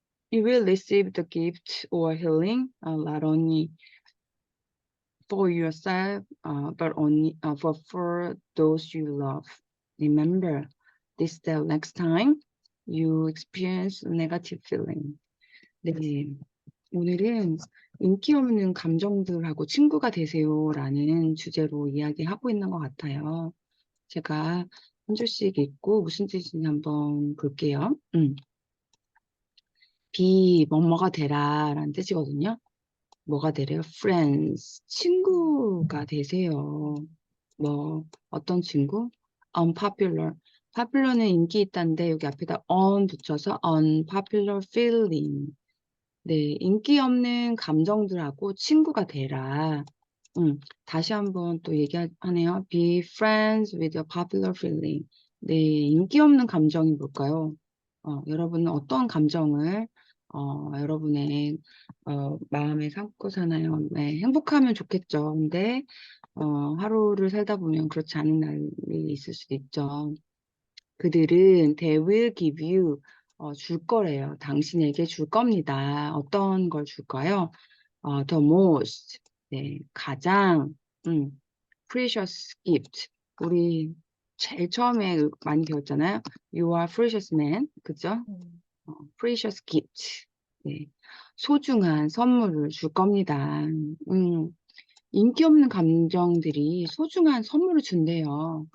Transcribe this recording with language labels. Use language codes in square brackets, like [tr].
[en] You will receive the gift or healing, not only for yourself, but only for those you love. Remember this the next time you experience negative feeling. [ko] 네, 오늘은 인기 없는 감정들하고 친구가 되세요라는 주제로 이야기하고 있는 것 같아요. 제가 한 줄씩 읽고 무슨 뜻인지 한번 볼게요. be 뭐뭐가 되라라는 뜻이거든요. 뭐가 되래요? friends, 친구가 되세요. 뭐 어떤 친구? unpopular. popular는 인기 있다는데 여기 앞에다 un 붙여서 unpopular feeling. 네, 인기 없는 감정들하고 친구가 되라. 다시 한번 또 얘기하네요. [en] Be friends with a popular feeling. [ko] 네, 인기 없는 감정이 뭘까요? 여러분은 어떤 감정을 여러분의 마음에 삼고 사나요? 네, 행복하면 좋겠죠. 근데 하루를 살다 보면 그렇지 않은 날이 있을 수도 있죠. 그들은 [en] they will give you [ko] 줄 거래요. 당신에게 줄 겁니다. 어떤 걸 줄까요? [en] the most [ko] 네, 가장 [en] precious gift. [ko] 우리 제일 처음에 많이 배웠잖아요. [en] You are precious man. [ko] 그죠? 음, [en] precious gift. [ko] 네, 소중한 선물을 줄 겁니다. 인기 없는 감정들이 소중한 선물을 준대요.